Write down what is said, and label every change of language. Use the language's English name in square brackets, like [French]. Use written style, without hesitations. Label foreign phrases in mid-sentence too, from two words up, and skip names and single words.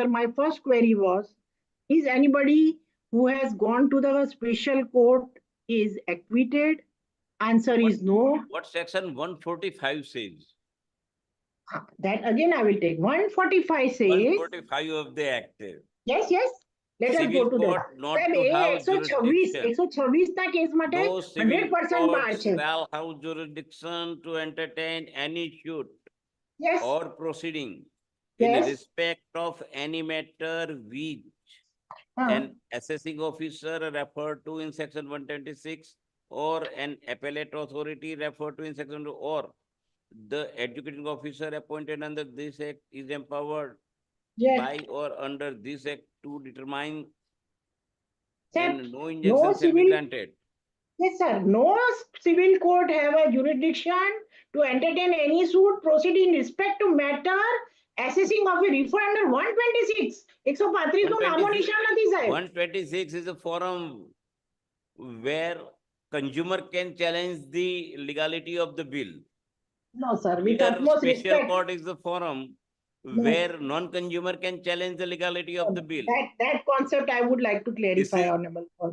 [English] My first query was, is anybody who has gone to the special court is acquitted? Answer is no. What section 145 says? That again I will take. 145 says, 145 of the Act. yes, yes. Let us Civil go to that. court not [Gujarati] સાહેબ, [English] to [Gujarati] એ [English] have 126 jurisdiction. [Gujarati] 126 ના કેસ માટે [English] No civil [Gujarati] 100% બાર [English] court [Gujarati] છે. [English] shall have jurisdiction to entertain any suit Yes. or proceeding in Yes. respect of any matter which an assessing officer referred to in section 126 or an appellate authority referred to in section or the educating officer appointed under this act is empowered Yes. by or under this act to determine, Sir, and no injunction shall be civil, granted. yes, sir. No civil court have a jurisdiction to entertain any suit proceed in respect to matter assessing of a refund under 126. [Gujarati] 135 નો નામો નિશાન નથી સાહેબ. [English] 126 is a forum where consumer can challenge the legality of the bill. No, sir. With Here, utmost special respect. court is the forum where non-consumer can challenge the legality of the bill. That concept I would like to clarify, Honorable Court.